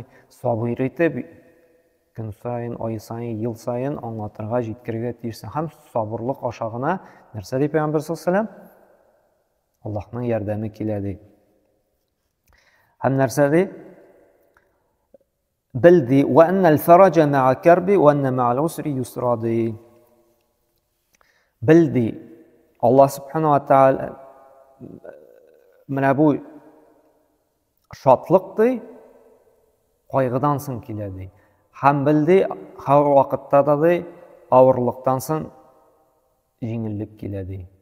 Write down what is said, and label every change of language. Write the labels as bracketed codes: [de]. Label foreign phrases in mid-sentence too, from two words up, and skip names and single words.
[tt] Сабыр итеп, көн сайын, ай сайын, ел сайын аңлатырга, җиткерергә тиешсең. Һәм сабырлык аша гына нәрсә ди Пәйгамбер саллаллаһу Аллаһның ярдәме килә ди. Һәм нәрсә ди? Белди, [ar] وأن الفرج مع الكرب وأن مع العسر يسرا ди. [tt] Белди, Аллаһ [ar] سبحانه وتعالى [tt] менә бу шатлык ди, кайгыдан соң килә ди. Һәм белди, һәр вакытта да ди, авырлыктан соң җиңеллек килә ди.